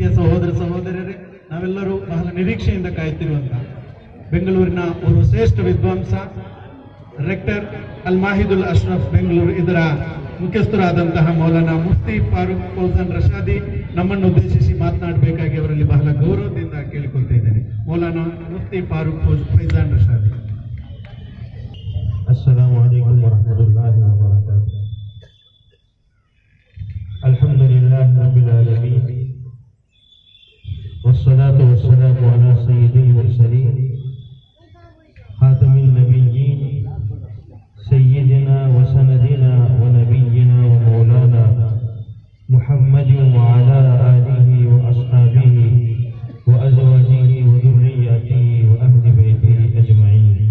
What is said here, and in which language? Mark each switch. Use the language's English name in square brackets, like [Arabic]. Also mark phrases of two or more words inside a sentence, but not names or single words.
[Kannada] ಸಹೋದರ ಸಹೋದರರೇ, ನಾವೆಲ್ಲರೂ ಬಹಳ ನಿರೀಕ್ಷೆಯಿಂದ ಕಾಯುತ್ತಿರುವಂತಹ ಬೆಂಗಳೂರಿನ ಒಂದು ಶ್ರೇಷ್ಠ ವಿದ್ವಾಂಸ ರೆಕ್ಟರ್ ಅಲ್ ಮಾಹಿದುಲ್ ಅಶ್ರಫ್ ಬೆಂಗಳೂರು, ಇದರ ಮುಖ್ಯಸ್ಥರಾದಂತಹ ಮೌಲಾನಾ ಮುಫ್ತಿ ಫಾರೂಕ್ ಫೌಜಾನ್ ರಶಾದಿ ನಮ್ಮನ್ನು ಉದ್ದೇಶಿಸಿ ಮಾತನಾಡಬೇಕಾಗಿ ಅವರಲ್ಲಿ ಬಹಳ ಗೌರವದಿಂದ ಕೇಳಿಕೊಳ್ತಾ ಇದ್ದೇನೆ. ಮೌಲಾನಾ ಮುಫ್ತಿ ಫಾರೂಕ್ ಫೌಜಾನ್ ರಶಾದಿ. [Arabic] السلام عليكم ورحمة الله وبركاته. الحمد لله رب العالمين والصلاة والسلام على سيد المرسلين خاتم النبيين سيدنا وسندنا ونبينا ومولانا محمد وعلى آله وأصحابه وأزواجه وذرياته وأهل بيته أجمعين.